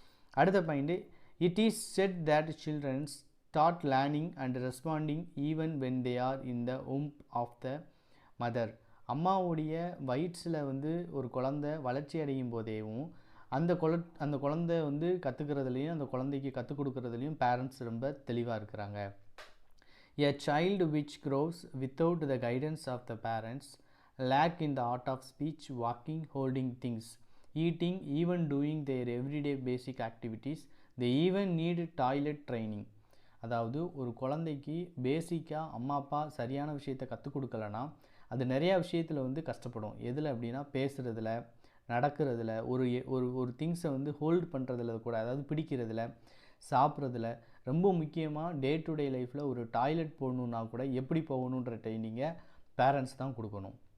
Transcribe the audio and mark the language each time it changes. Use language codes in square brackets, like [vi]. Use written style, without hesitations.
[ta] அடுத்த [en] Point, it is said that children's start learning and responding even when they are in the womb of the mother. [ta] அம்மாவுடைய வயிற்றில் வந்து ஒரு குழந்தை வளர்ச்சி அடையும் போதேவும் அந்த குழந்தை வந்து கற்றுக்கிறதுலையும் அந்த குழந்தைக்கு கற்றுக் கொடுக்குறதுலையும் பேரண்ட்ஸ் ரொம்ப தெளிவாக இருக்கிறாங்க. [en] A child which grows without the guidance of the parents lack in the art of speech, walking, holding things, eating, even doing their everyday basic activities. They even need toilet training. [ta] அதாவது ஒரு குழந்தைக்கு பேசிக்காக அம்மா அப்பா சரியான விஷயத்தை கற்றுக் கொடுக்கலன்னா அது நிறையா விஷயத்தில் வந்து கஷ்டப்படும். எதில் அப்படின்னா பேசுகிறதுல, நடக்கிறதுல, ஒரு திங்ஸை வந்து ஹோல்ட் பண்ணுறதுல கூட, அதாவது பிடிக்கிறதுல, சாப்பிட்றதுல, ரொம்ப முக்கியமாக டே டு டே லைஃப்பில் ஒரு டாய்லெட் போகணுன்னா கூட எப்படி போகணுன்ற ட்ரைனிங்கை பேரண்ட்ஸ் தான் கொடுக்கணும்.